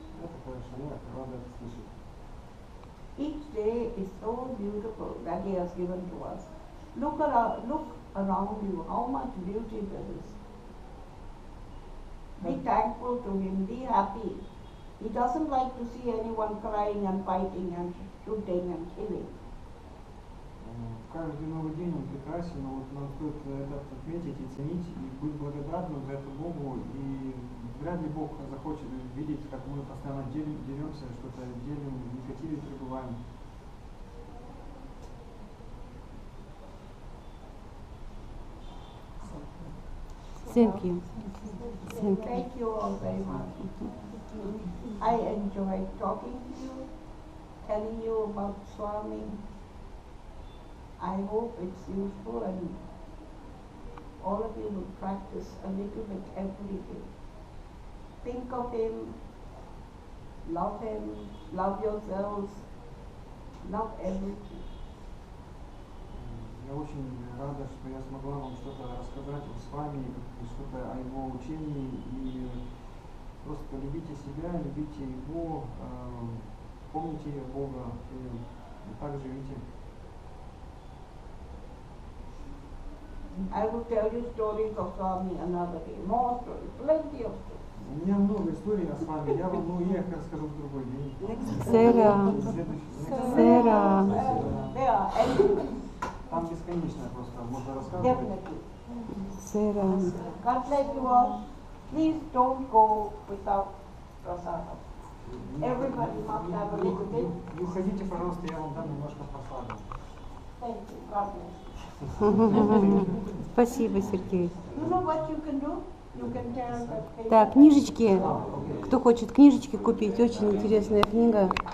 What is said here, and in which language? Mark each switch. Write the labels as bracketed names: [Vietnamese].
[Russian] Это хорошо, я рад это слышать. [English] Each day is so beautiful that He has given to us. Look around you, how much beauty there is. Be thankful to Him, be happy. He doesn't like to see anyone crying and fighting and shooting and killing. [Russian] Каждый новый день он прекрасен, но вот нам стоит это отметить и ценить, и быть благодарным за это Богу, и вряд ли Бог захочет видеть, как мы постоянно деремся, что-то делим, в негативе пребываем. [English] Thank you. Thank you all very much. I enjoyed talking to you, telling you about Swami. I hope it's useful and all of you will practice a little bit every day. Think of him, love yourselves, love everything. [Russian] Я очень рада, что я смогла вам что-то рассказать с вами, что-то о его учении, и просто любите себя, любите его, помните Бога и так живите. [English] I will tell you stories of Swami another day, more stories, plenty of stories. [Russian] У меня много историй с вами, я вам их расскажу в другой день. Сера. Сера. [English] They are endless. [Russian] Там бесконечно просто можно рассказывать. [English] Definitely. [Russian] Сера. [English] God bless you all. Please don't go without prasadam. Everybody must have a little bit. [Russian] Не уходите, пожалуйста, я вам дам немножко просады. [English] Thank you. God bless you. [Russian] Спасибо, Сергей. [English] You know what you can do? You can tell that paper. [Russian] Так, книжечки. Кто хочет книжечки купить, очень интересная книга.